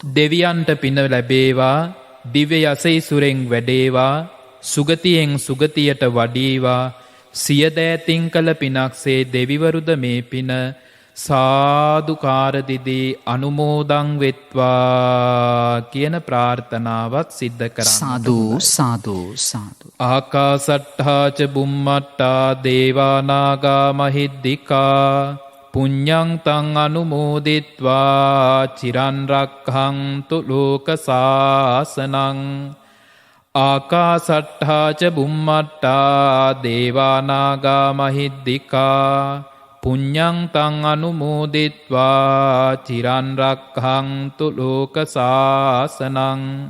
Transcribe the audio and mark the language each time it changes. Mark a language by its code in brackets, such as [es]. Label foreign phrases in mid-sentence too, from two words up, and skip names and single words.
[si] දෙවියන්ට පින ලැබේවා. දිව්‍ය යසෙයිසුරෙන් වැඩේවා. සුගතියෙන් සුගතියට වඩීවා. සිය දෑතින් කළ පිනක්සේ දෙවිවරුද මේ පින සාදුකාරදිදී අනුමෝදන් වෙත්වා කියන ප්‍රාර්ථනාවත් සිද්ධ කරන්න. [pi] සාදු සාදු සාදු. ආකාසට්ඨාච බුම්මට්ටා දේවානාගා මහිද්దికා පුඤ්ඤං තං අනුමෝදිත්වා චිරන් රක්ඛන්තු ලෝක සාසනං. ආකාසට්ඨාච බුම්මට්ටා දේවානාගා මහිද්దికා පුඤ්ඤං තං අනුමෝදිත්වා චිරන් රක්ඛන්තු ලෝක සාසනං.